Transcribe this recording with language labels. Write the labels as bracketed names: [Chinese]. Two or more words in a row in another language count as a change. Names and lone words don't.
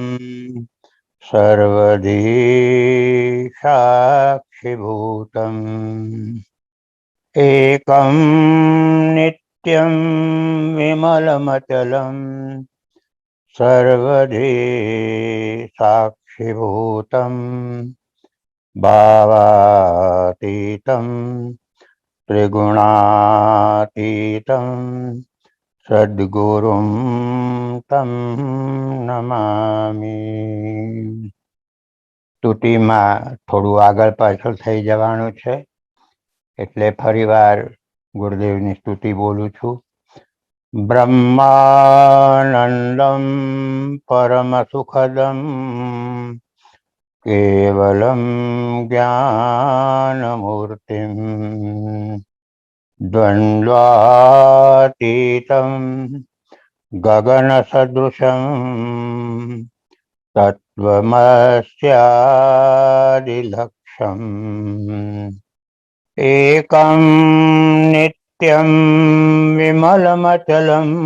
[Sanskrit] सर्वधी साक्षिभूतम् एकं नित्यं विमलमचलं सर्वधी साक्षिभूतम् भावातीतं त्रिगुणातीतं सद्गुरुं तं નમામિ। [Gujarati] સ્તુતિમાં થોડું આગળ પાછળ થઈ જવાનું છે, એટલે ફરીવાર ગુરુદેવની સ્તુતિ બોલું છું। [Sanskrit] બ્રહ્માનંદમ પરમ સુખદમ કેવલમ જ્ઞાનમૂર્તિમ द्वन्द्वातीतं गगनसदृशं तत्त्वमस्यादिलक्ष्यम् एकं नित्यं विमलमचलं